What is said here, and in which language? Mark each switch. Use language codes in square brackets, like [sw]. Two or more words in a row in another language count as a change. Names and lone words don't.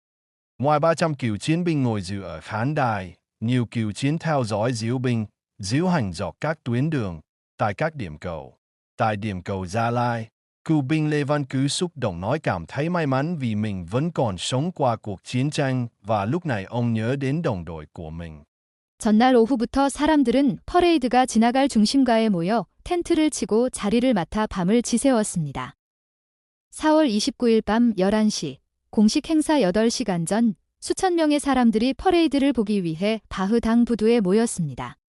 [vi] Ngoài 300 cựu chiến binh ngồi dự ở khán đài, nhiều cựu chiến theo dõi diễu binh, diễu hành dọc các tuyến đường, tại các điểm cầu. Tại điểm cầu Gia Lai, cựu binh Lê Văn Cứ xúc động nói cảm thấy may mắn vì mình vẫn còn sống qua cuộc chiến tranh và lúc này ông nhớ đến đồng đội của mình. [ko] 전날 오후부터 사람들은 퍼레이드가 지나갈 중심가에 모여 텐트를 치고 자리를 맡아 밤을 지새웠습니다. 4월 29일 밤 11시, 공식 행사 8시간 전 수천 명의 사람들이 퍼레이드를 보기 위해 바흐당 부두에 모였습니다.